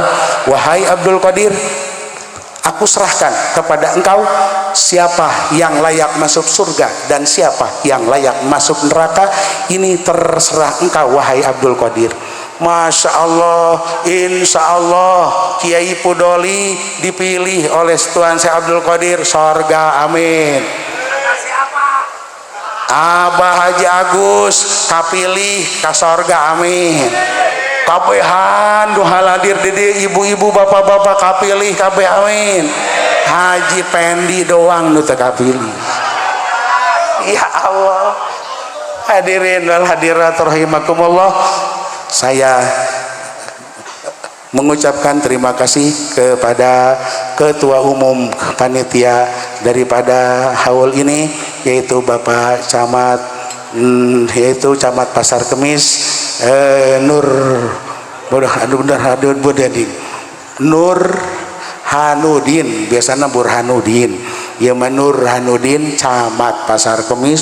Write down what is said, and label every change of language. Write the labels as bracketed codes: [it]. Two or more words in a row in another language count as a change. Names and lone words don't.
[id] Wahai Abdul Qadir, aku serahkan kepada engkau siapa yang layak masuk surga dan siapa yang layak masuk neraka. Ini terserah engkau wahai Abdul Qadir. [ar] ما شاء الله، إن شاء الله [id] Kiai Pudoli dipilih oleh Tuan Syekh Abdul Qadir sorga, amin. [su] Abah Haji Agus kapilih ka sorga, amin. Kabehan duha hadir di ibu-ibu bapak-bapak kapilih kabeh, amin. Haji Pendi doang nu teu kapilih. [id] Ya Allah. [ar] الحاضرين والحاضرات رحمكم الله, [id] saya mengucapkan terima kasih kepada ketua umum panitia daripada haul ini, yaitu Bapak Camat, yaitu Camat Pasar Kemis, Nur Hanudin, biasanya Burhanuddin, ya Nur Hanudin, Camat Pasar Kemis.